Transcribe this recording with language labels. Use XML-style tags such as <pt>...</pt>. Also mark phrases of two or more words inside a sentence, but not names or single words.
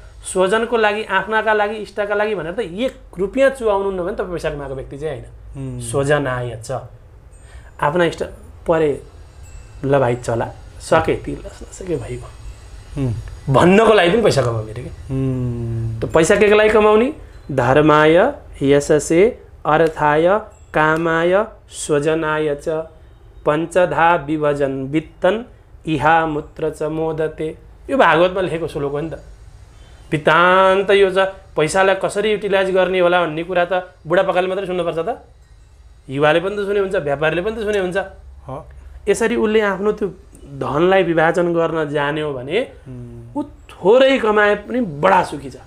<ne>स्वजनको लागि, आफ्नाका लागि, इष्टका लागि भनेर त 1 रुपियाँ चुहाउनु न भने त पैसा कमाएको व्यक्ति चाहिँ होइन। स्वजन आय छ। आफ्ना इष्ट परे ल भाइ चला सके तिर्ला नसके भइगयो भन्नको लागि पनि पैसा कमाउने अरे कि। त पैसा के लागि कमाउने?</ne> <sa>धर्माय यशसे अर्थाय कामाय स्वजनाय च पञ्चधा विभजन वित्तन इहा मूत्र च मोदते।</sa> <ne>यो भागवतमा लेखेको श्लोक हो नि त। वृत्तान्त यो छ। पैसालाई कसरी युटिलाइज गर्ने होला भन्ने कुरा त बुढापाकाले मात्रै सुन्नुपर्छ त? युवाले पनि त सुने हुन्छ, व्यापारीले पनि त सुने हुन्छ। यसरी उसले आफ्नो त्यो धनलाई विभाजन गर्न जान्यो भने ऊ थोरै कमाए पनि बडा सुखी छ।</ne>